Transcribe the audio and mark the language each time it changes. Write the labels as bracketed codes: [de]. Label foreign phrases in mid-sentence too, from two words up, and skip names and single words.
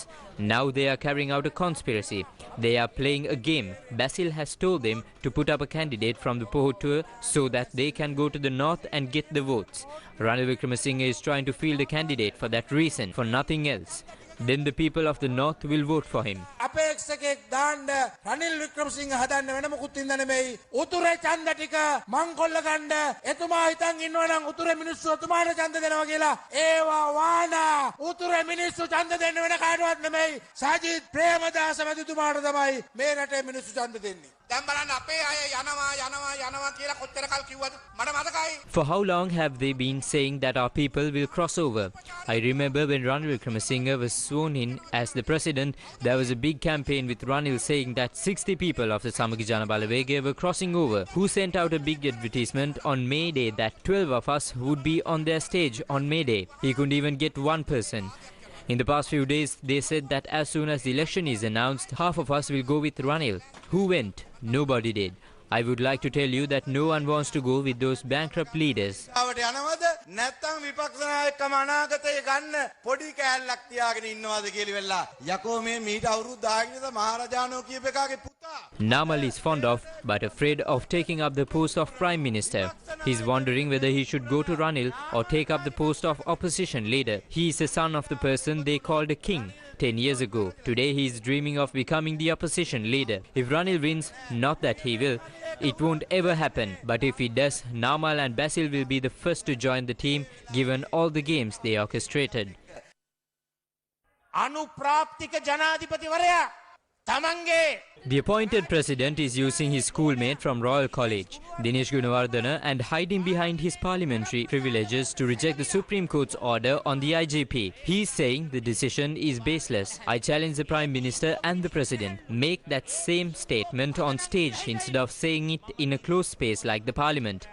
[en] Now they are carrying out a conspiracy. They are playing a game. Basil has told them to put up a candidate from the Pohottuwa so that they can go to the north and get the votes. Ranil Wickremesinghe is trying to field a candidate for that reason, for nothing else. then the people of the north will vote for him. [si] අපේක්ෂකෙක් දාන්න රනිල් වික්‍රමසිංහ හදන්න වෙන මොකුත් ඉඳ නෙමෙයි. උතුරේ ඡන්ද ටික මංකොල්ල ගන්න එතුමා හිතන් ඉන්නවා නම් උතුරේ මිනිස්සු එතුමාට ඡන්ද දෙනවා කියලා. ඒවා වානා. උතුරේ මිනිස්සු ඡන්ද දෙන්න වෙන කාටවත් නෙමෙයි. සජිත් ප්‍රේමදාස මැතිතුමාට තමයි මේ රටේ මිනිස්සු ඡන්ද දෙන්නේ. දැන් බලන්න අපේ අය යනවා කියලා කොච්චර කල් කිව්වද? මට මතකයි. [en] For how long have they been saying that our people will cross over? I remember when Ranil Wickremesinghe was sworn in as the president, there was a big campaign with Ranil saying that 60 people of the Samagi Jana Balawege were crossing over, who sent out a big advertisement on May Day that 12 of us would be on their stage on May Day. He couldn't even get one person. In the past few days, they said that as soon as the election is announced, half of us will go with Ranil. Who went? Nobody did. I would like to tell you that no one wants to go with those bankrupt leaders. [si] නැත්තම් විපක්ෂ නායකකම අනාගතේ ගන්න පොඩි කෑල්ලක් තියාගෙන ඉන්නවද කියලා වෙලා යකෝ මේ මීට අවුරුදු 10 කට මහරජාණෝ කියප එකාගේ පුතා. [en] Namal is fond of but afraid of taking up the post of Prime Minister. He's wondering whether he should go to Ranil or take up the post of opposition leader. He is the son of the person they called a king 10 years ago. Today he is dreaming of becoming the opposition leader. If Ranil wins, not that he will, it won't ever happen. But if he does, Namal and Basil will be the first to join the team given all the games they orchestrated. [si] අනුප්‍රාප්තික ජනාධිපතිවරයා තමන්ගේ [en] The appointed president is using his schoolmate from Royal College, Dinesh Gunawardena, and hiding behind his parliamentary privileges to reject the Supreme Court's order on the IGP. He is saying the decision is baseless. I challenge the Prime Minister and the President. Make that same statement on stage instead of saying it in a closed space like the Parliament.